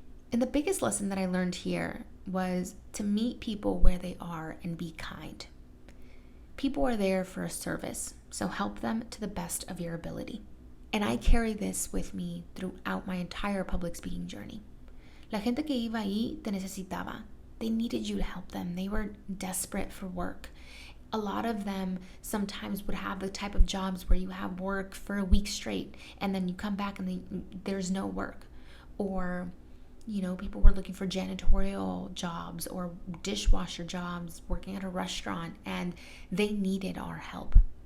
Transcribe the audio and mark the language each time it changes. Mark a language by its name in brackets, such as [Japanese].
[English] And the biggest lesson that I learned here was to meet people where they are and be kind. People are there for a service, so help them to the best of your ability. And I carry this with me throughout my entire public speaking journey. [Spanish] La gente que iba ahí te necesitaba. [English] They needed you to help them. They were desperate for work. A lot of them sometimes would have the type of jobs where you have work for a week straight, and then you come back and there's no work. Or people were looking for janitorial jobs or dishwasher jobs, working at a restaurant, and they needed our help.